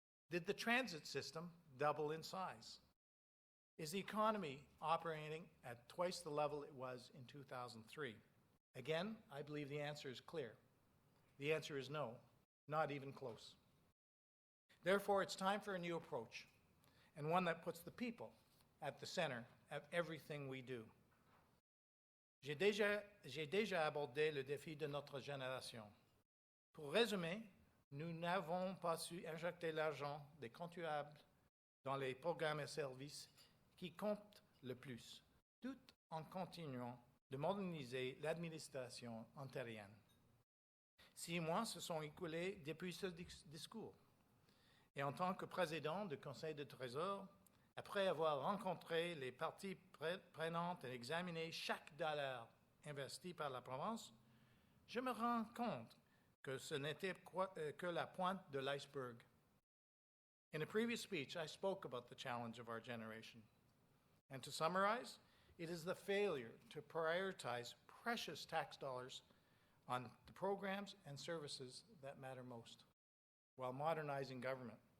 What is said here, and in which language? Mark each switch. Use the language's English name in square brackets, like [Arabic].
[English] Did the transit system double in size? Is the economy operating at twice the level it was in 2003? Again, I believe the answer is clear. The answer is no, not even close. Therefore, it's time for a new approach, and one that puts the people at the center of everything we do. [French] J'ai déjà abordé le défi de notre génération. Pour résumer, nous n'avons pas su injecter l'argent des contribuables dans les programmes et services qui comptent le plus, tout en continuant de moderniser l'administration ontarienne. 6 mois se sont écoulés depuis ce discours. Et en tant que président du Conseil de Trésor, après avoir rencontré les parties prenantes et examiné chaque dollar investi par la province, je me rends compte que ce n'était que la pointe de l'iceberg. [English] In a previous speech, I spoke about the challenge of our generation. And to summarize, it is the failure to prioritize precious tax dollars on the programs and services that matter most, while modernizing government.